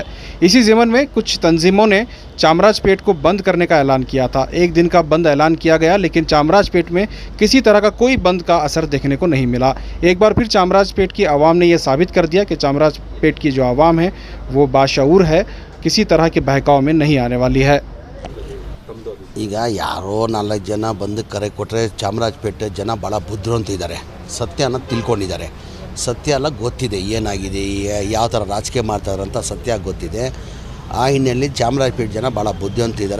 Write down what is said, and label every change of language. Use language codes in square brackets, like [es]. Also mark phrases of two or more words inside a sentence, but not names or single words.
[ur] اسی ضمن میں کچھ تنظیموں نے چامراج پیٹ کو بند کرنے کا اعلان کیا تھا. ایک دن کا بند اعلان کیا گیا، لیکن چامراج پیٹ میں کسی طرح کا کوئی بند کا اثر دیکھنے کو نہیں ملا. ایک بار پھر چامراج پیٹ کی عوام نے یہ ثابت کر دیا کہ چامراج پیٹ کی جو عوام ہے وہ باشعور ہے، کسی طرح کے بہکاؤ میں نہیں آنے والی ہے. [kn] ಈಗ ಯಾರೋ 4 ಜನ ಬಂದು ಕರೆ ಕೊಟ್ಟರೆ ಚಾಮರಾಜಪೇಟೆ ಜನ ಭಾಳ ಬುದ್ಧಿವಂತಿದ್ದಾರೆ, ಸತ್ಯನ ತಿಳ್ಕೊಂಡಿದ್ದಾರೆ. ಸತ್ಯ ಎಲ್ಲ ಗೊತ್ತಿದೆ, ಏನಾಗಿದೆ ಯಾವ ಥರ ರಾಜಕೀಯ ಮಾಡ್ತಾರೆ ಅಂತ ಸತ್ಯ ಗೊತ್ತಿದೆ. ಆ ಹಿನ್ನೆಲೆಯಲ್ಲಿ ಚಾಮರಾಜಪೇಟೆ ಜನ ಭಾಳ ಬುದ್ಧಿವಂತಿದ್ದಾರೆ.